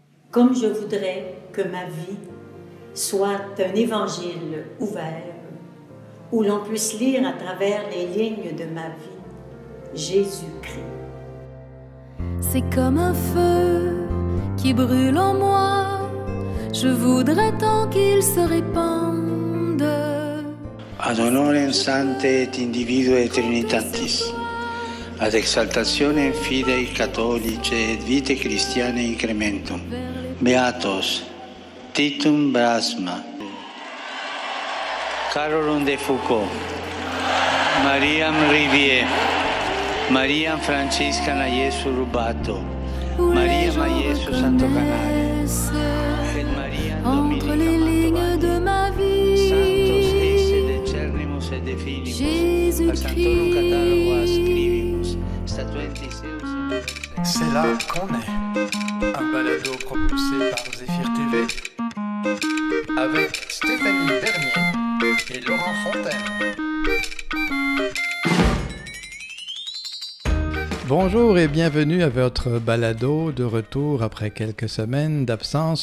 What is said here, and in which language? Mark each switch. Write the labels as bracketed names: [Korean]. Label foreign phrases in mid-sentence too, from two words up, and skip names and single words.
[French] Comme je voudrais que ma vie soit un évangile ouvert, où l'on puisse lire à travers les lignes de ma vie Jésus-Christ. C'est comme un feu qui brûle en moi, je voudrais tant qu'il se répande. [Latin] Ad honorem sancte et individue Trinitatis, ad exaltationem fidei catholice et vitae Christianae incrementum, beatos Titum Brasma, Carolum de Foucault, Mariam Rivier, Mariam Francisca Naiesu Rubato, Maria Maiesu Santo Canale, et Maria [French] entre les lignes de ma vie, [Latin] Santos esse decernimus et definimus, [French] Jésus-Christ. C'est là qu'on est. Un balado propulsé par Zéphyr TV avec Stéphanie Bernier et Laurent Fontaine. Bonjour et bienvenue à votre balado de retour après quelques semaines d'absence.